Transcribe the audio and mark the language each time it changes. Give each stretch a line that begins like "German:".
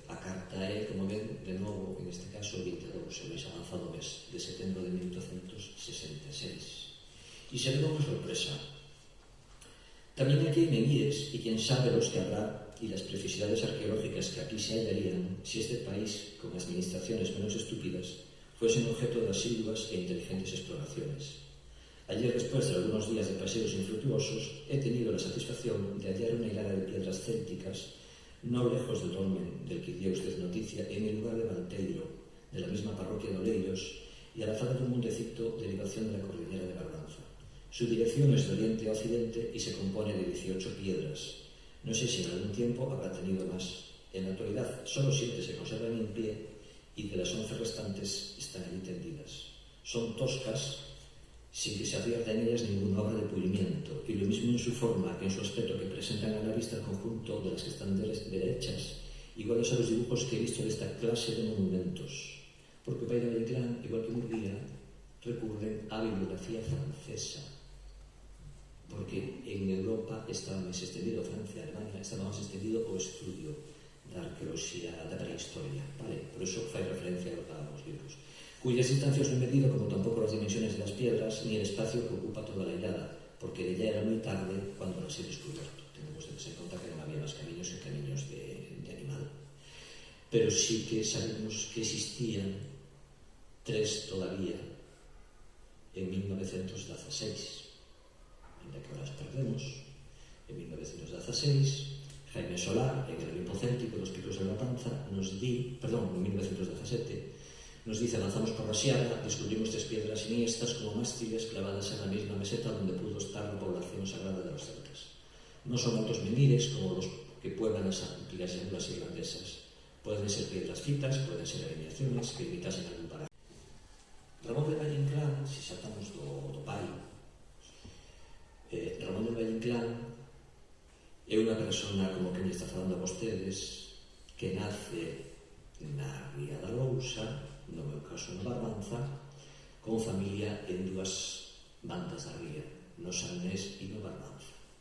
Galician: A carta é, como ven, de novo, en este caso, o 22, o máis avanzado mes de setembro de 1866. E se ve unha sorpresa. Tamén aquí en Benítez, e quen sabe
Spanish: los que habrá, y las precisidades arqueológicas que aquí se hallarían si este país, con administraciones menos estúpidas, fuesen objeto de asiduas e inteligentes exploraciones. Ayer, después de algunos días de paseos infructuosos, he tenido la satisfacción de hallar una hilada de piedras célticas no lejos del dolmen del que dio usted noticia, en el lugar de Malteiro, de la misma parroquia de Oleiros, y a la falda de un montecito de elevación de la cordillera de Barbanza. Su dirección es de oriente a occidente y se compone de 18 piedras. No sé si en algún tiempo habrá tenido más. En la actualidad, solo 7 se conservan en pie y de las 11 restantes están allí tendidas. Son toscas, sin que se advierta en ellas ninguna obra de pulimiento, y lo mismo en su forma que en su aspecto, que presentan a la vista el conjunto de las que están derechas, iguales a los dibujos que he visto de esta clase de monumentos.
Galician: Porque Pai de Valle Inclán, igual que Murguía, recurren a bibliografía francesa, porque en Europa estaba máis extendido, Francia, Alemania, estaba máis extendido o estudio da arqueoloxía da prehistoria, vale? Por eso fai referencia aos libros,
Spanish: cuyas distancias no he medido, como tampouco las dimensiones de las piedras, ni el espacio que ocupa toda la hilada, porque de ella era muy tarde cuando las he descubierto. Tenemos que tener en cuenta que no había más caminos que caminos de animal. Pero sí que sabemos que existían 3 todavía en 1916. En la que ahora perdemos. En 1916, Jaime Solar, en el Olimpo Céltico, los picos de la Panza, en 1917, nos dice: avanzamos por la sierra, descubrimos 3 piedras siniestras como mástiles clavadas en la misma meseta donde pudo estar la población sagrada de los celtas. No son altos menires como los que pueblan las antiguas llanuras irlandesas. Pueden ser piedras fitas, pueden ser alineaciones que imitasen algún paraje.
Galician: Ramón de Valle Inclán, si saltamos do pai, Ramón de Valle Inclán é unha persona, como que me está falando a vostedes, que nace na Ría da Lousa, no meu caso na Barbanza, con familia en 2 bandas da ría, no Salnés e no Barbanza.